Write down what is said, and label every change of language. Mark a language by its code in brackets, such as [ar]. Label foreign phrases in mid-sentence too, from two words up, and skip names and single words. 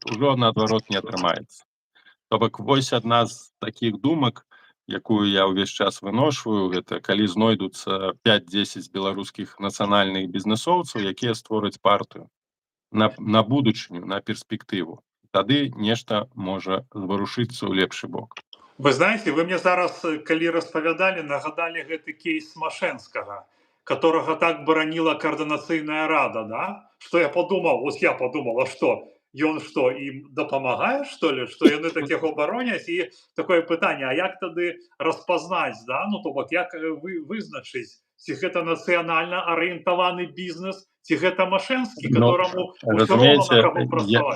[be] Ужо наадварот не атрымаецца. То бок, вось адна з такіх думак, якую я ўвесь час выношваю, гэта калі знойдуцца 5-10 беларускіх нацыянальных бізнесоўцаў, якія створаць партыю на будучыню, на перспектыву. Тады нешта можа зварушыцца ў лепшы бок. [ru] Вы знаете, [be] вы мне зараз, калі распавядалі, нагадалі гэты кейс Машэнскага, которого так бараніла координацыйная рада, да? [ru] Что я подумал, а что? [be] Ён што, ім дапамагае, што ли, што яны так яго бароняць? І такое пытанне, а як тады распазнаць, да? Ну, то бок, як вызначыць, ці гэта нацыянальна арыентаваны бізнес, ці гэта Машэнскі, которому ўсё роўна на каго працаваць?